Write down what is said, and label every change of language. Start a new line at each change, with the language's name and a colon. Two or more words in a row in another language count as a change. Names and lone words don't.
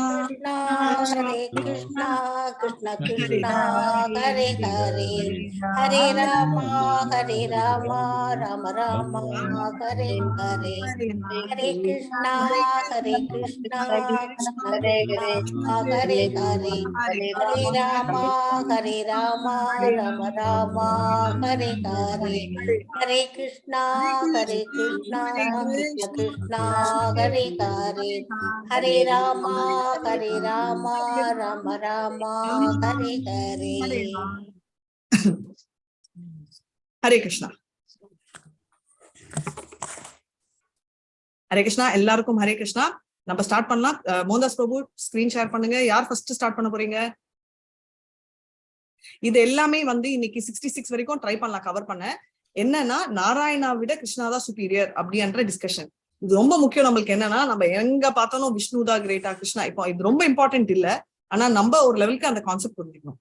Sanskrit: Hare Krishna, Krishna Krishna, Hare Hare, Hare Rama, Rama Rama, Hare Hare, Hare Krishna, Krishna Krishna, Hare Hare, Hare Rama, Rama Rama, Hare Hare, Hare Krishna, Krishna Krishna, Hare Hare. Hare Rama, Rama Rama, Hare Hare. Hare Krishna.
Tamil: Hare Krishna. எல்லாருக்கும் Hare Krishna. நம்ம ஸ்டார்ட் பண்ணலாம். மோகன்தாஸ் பிரபு
English: screen share
Tamil: பண்ணுங்க. யார்
English: first start
Tamil: பண்ண போறீங்க? இது எல்லாமே வந்து இன்னைக்கு 66 வரைக்கும் ட்ரை பண்ணலாம் கவர் பண்ண. என்னன்னா நாராயணா விட கிருஷ்ணா தான் சுப்பீரியர் அப்படின்ற டிஸ்கஷன். இது ரொம்ப முக்கியம். நம்மளுக்கு என்னன்னா நம்ம எங்க பார்த்தாலும் விஷ்ணு தான் கிரேட்டா கிருஷ்ணா. இப்போ இது ரொம்ப இம்பார்ட்டன்ட் இல்ல, ஆனா நம்ம ஒரு லெவலுக்கு அந்த கான்செப்ட் புரிஞ்சுக்கணும்.